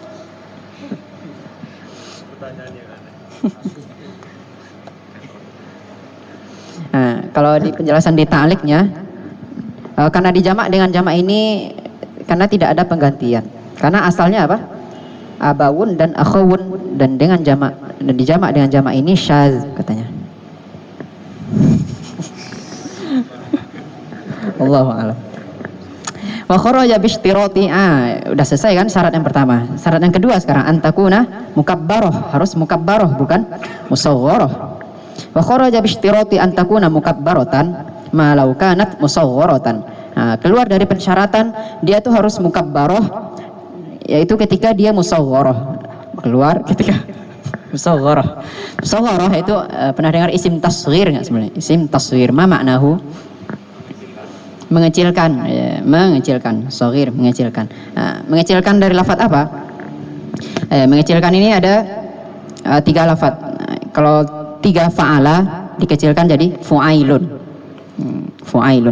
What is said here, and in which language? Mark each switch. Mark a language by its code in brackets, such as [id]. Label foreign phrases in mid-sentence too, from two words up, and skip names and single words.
[id] Nah, kalau di penjelasan di ta'liqnya, karena dijamak dengan jamak ini karena tidak ada penggantian. Karena asalnya apa? Abawun dan akhawun, dan dengan jamak dan dijamak dengan jamak ini syadz katanya. Allahu a'lam. [ar] وخرج باشتراط, [id] udah selesai kan syarat yang pertama. Syarat yang kedua sekarang [ar] أن تكون مكبرة, [id] harus mukabbarah bukan musawwarah. [ar] وخرج باشتراط أن تكون مكبرة ما لو كانت مصورة. [id] Keluar dari persyaratan dia tuh harus mukabbarah, yaitu ketika dia musawwarah. Keluar ketika musawwarah. Musawwarah itu pernah dengar [ar] اسم تصغير [id] enggak sebenarnya? [ar] اسم تصغير ما معناه? [id] Mengecilkan, ya, mengecilkan, shaghir, mengecilkan. Mengecilkan dari lafaz apa? Mengecilkan ini ada 3 lafaz. Kalau 3 fa'ala dikecilkan jadi fu'ailun. Fu'ailun.